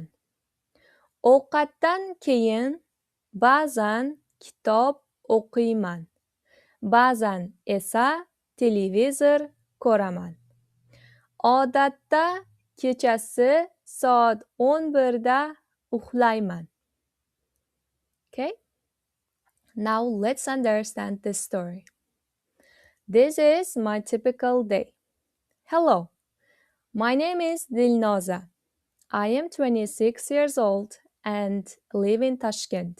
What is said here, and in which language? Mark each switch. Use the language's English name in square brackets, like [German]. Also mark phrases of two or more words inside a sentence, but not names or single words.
[Uzbek] Ovqatdan keyin ba'zan kitob o'qiyman. Ba'zan esa televizor ko'raman. Odatda kechasi soat 11da uxlayman. [English] Okay? Now let's understand this story. This is my typical day. Hello, my name is Dilnoza. I am 26 years old and live in Tashkent.